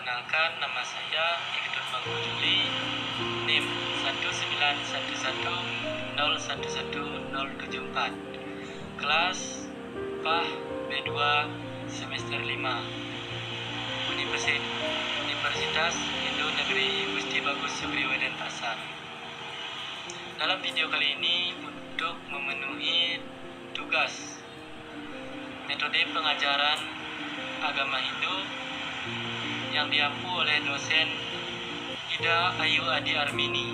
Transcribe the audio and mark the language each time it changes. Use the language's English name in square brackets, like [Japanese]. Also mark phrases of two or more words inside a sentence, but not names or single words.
[Indonesian] Perkenalkan, nama saya Ikhdun Manggujuli, NIM 19110111074, kelas PAH B2 semester 5, Universitas Hindu Negeri Gusti Bagus Subriyo Denpasar. Dalam video kali ini untuk memenuhi tugas metode pengajaran agama Hindu yang diampu oleh dosen Ida Ayu Adi Armini.